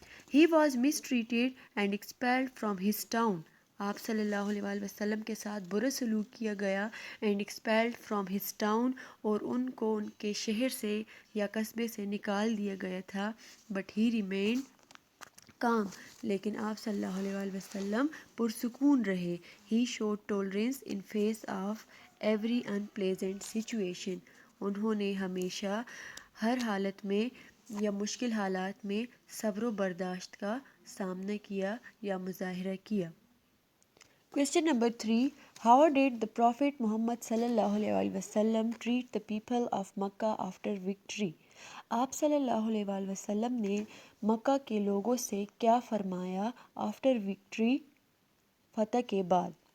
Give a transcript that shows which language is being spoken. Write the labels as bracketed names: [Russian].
[English] He was mistreated and expelled from his town. [Urdu] آپ صلی اللہ علیہ وسلم کے ساتھ برا سلوک کیا گیا, [English] and expelled from his town, [Urdu] اور ان کو ان کے شہر سے یا قصبے سے نکال دیا گیا تھا. [English] But he remained calm, [Urdu] لیکن آپ صلی اللہ علیہ وسلم پرسکون رہے. [English] He showed tolerance in face of every unpleasant situation. [Urdu] انہوں نے ہمیشہ ہر حالت میں یا مشکل حالات میں صبر و برداشت کا سامنا کیا یا مظاہرہ کیا. [English] Question number 3, how did the Prophet Muhammad sallallahu alaihi wasallam treat the people of Makkah after victory? [Urdu] آپ صلی اللہ علیہ وسلم نے مکہ کے لوگوں سے کیا فرمایا [English] after victory, [Urdu] فتح کے بعد.